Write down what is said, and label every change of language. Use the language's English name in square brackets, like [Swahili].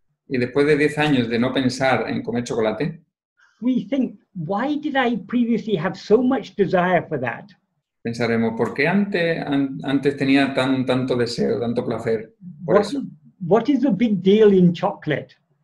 [Spanish] Y después de 10 años de no pensar en comer chocolate, [English] we think, why did I previously have so much desire for that? [Spanish] pensaremos, ¿por qué antes tenía tanto deseo, tanto placer por eso? [English] What is the big deal in chocolate?